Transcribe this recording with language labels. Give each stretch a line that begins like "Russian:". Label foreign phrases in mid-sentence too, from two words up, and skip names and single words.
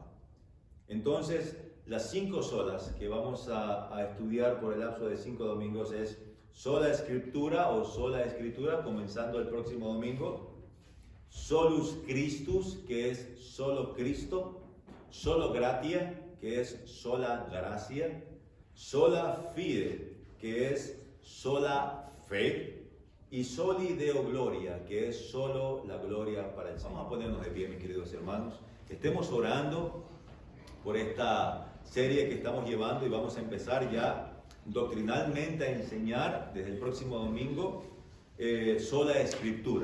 Spanish: Entonces, las 5 solas que vamos a estudiar por el lapso de 5 domingos es sola escritura o sola escritura, comenzando el próximo domingo.
Latin: Solus Christus,
Spanish: que es solo Cristo.
Latin: Solo gratia,
Spanish: que es sola gracia.
Latin: Sola fide,
Spanish: que es sola fe.
Latin: Y soli Deo Gloria,
Spanish: que es solo la gloria para el Señor. Vamos a ponernos de pie, mis queridos hermanos. Estemos orando por esta serie que estamos llevando y vamos a empezar ya doctrinalmente a enseñar desde el próximo domingo sola escritura.